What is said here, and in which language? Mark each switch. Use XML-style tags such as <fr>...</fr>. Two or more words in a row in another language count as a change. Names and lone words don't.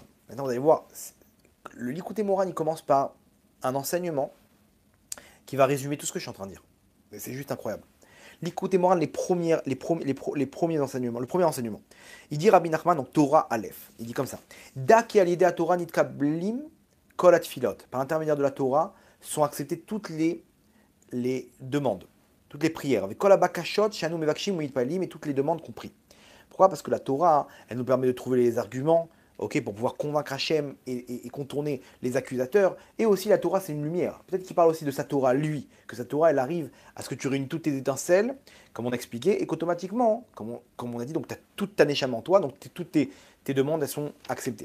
<fr>Maintenant, vous allez voir, le Likutei Moharan, il commence par un enseignement qui va résumer tout ce que je suis en train de dire. C'est juste incroyable. L'écoute et morale, les premiers enseignements, le premier enseignement. Il dit Rabbi Nachman, donc</fr> <he>תורה א.</he> <fr>Il dit comme ça.</fr> <he>דע כי על ידי תורה נתקבלים כל התפלות.</he> <fr>Par l'intermédiaire de la Torah sont acceptées toutes les demandes, toutes les prières. Avec</fr> <he>כל הבקשות שאנו מבקשים ומתפללים,</he> <fr>et toutes les demandes compris. Pourquoi? Parce que la Torah, elle nous permet de trouver les arguments, ok, pour pouvoir convaincre Hachem et contourner les accusateurs. Et aussi, la Torah, c'est une lumière. Peut-être qu'il parle aussi de sa Torah, lui, que sa Torah, elle arrive à ce que tu réunis toutes tes étincelles, comme on a expliqué, et qu'automatiquement, comme on a dit, donc tu as toute ta neshama en toi, donc toutes tes demandes, elles sont acceptées.</fr>